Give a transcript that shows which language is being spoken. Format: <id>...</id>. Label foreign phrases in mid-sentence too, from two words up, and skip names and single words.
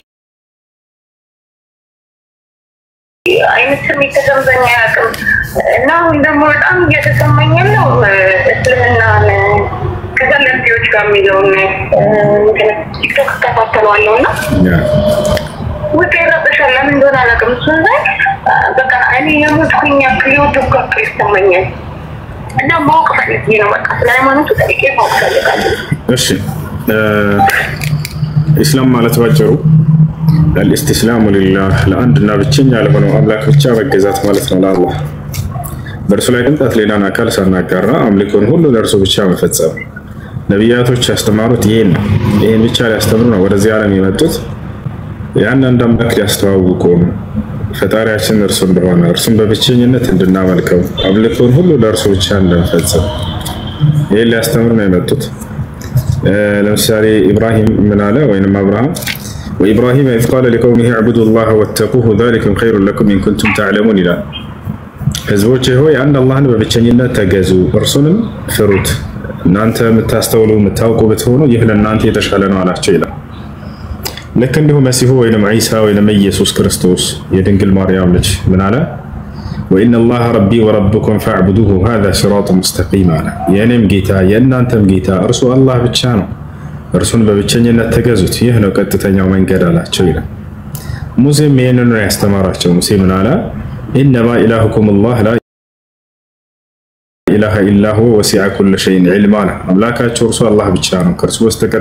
<am>አይነት ስሜት ተሰምቶኝ አያውቅም። እና አሁን ደግሞ በጣም እየተሰማኝ ነው እስልምናን ከዘለምቴዎች ጋር የሚለውን ቲክቶክ እከታተለዋለሁ እና ውጤ ይረበሻል። ለምን እንደሆነ አላውቅም። እሱን ላይ በቃ እኔ የሞትኩኝ ያክል የወደኩ ያክል ይሰማኛል እና ማወቅ ፈልጌ ነው። በቃ ስለ ሃይማኖቱ ጠይቄ ማወቅ ፈልጋለሁ። እሺ ኢስላም ማለት ባጭሩ</am> <ar>الاستسلام لله</ar> <am>ለአንድና ብቸኛ ለሆነው አምላክ ብቻ መገዛት ማለት ነው። ለአላህ በእርሱ ላይ ቅንጣት ሌላን አካል ሳናጋራ አምልኮን ሁሉ ለእርሱ ብቻ መፈጸም። ነቢያቶች ያስተማሩት ይሄን ነው። ይሄን ብቻ ሊያስተምሩ ነው ወደዚህ ዓለም የመጡት። ያን አንድ አምላክ ሊያስተዋውቁ ፈጣሪያችን እርሱ እንደሆነ እርሱን በብቸኝነት እንድናመልከው አምልኮን ሁሉ ለእርሱ ብቻ እንድንፈጽም ይሄን ሊያስተምሩ ነው የመጡት። ለምሳሌ ኢብራሂም ምን አለ? ወይንም አብርሃም</am> <ar>وإبراهيم إذ قال لقومه اعبدوا الله واتقوه ذلكم خير لكم إن كنتم تعلمون إلى</ar> <am>ህዝቦቼ ሆይ አንድ አላህን በብቸኝነት ተገዙ እርሱንም ፍሩት እናንተ የምታስተውሉ የምታውቁ ብትሆኑ ይህ ለእናንተ የተሻለ ነው አላቸው ይላል። ልክ እንዲሁ መሲሁ ወይንም ዒሳ ወይንም ኢየሱስ ክርስቶስ የድንግል ማርያም ልጅ ምን አለ?</am> <ar>وإن الله ربي وربكم فاعبدوه هذا صراط مستقيم</ar> <am>አለ። የእኔም ጌታ የእናንተም ጌታ እርሱ አላህ ብቻ ነው እርሱን በብቸኝነት ተገዙት ይህ ነው ቀጥተኛው መንገድ አላቸው ይላል። ሙሴም ይህንን ነው ያስተማራቸው። ሙሴ ምን አለ?</am> <ar>إنما إلهكم الله لا إله إلا هو وسع كل شيء علما</ar> <am>አለ። አምላካችሁ እርሱ አላህ ብቻ ነው ከእርሱ በስተቀር</am>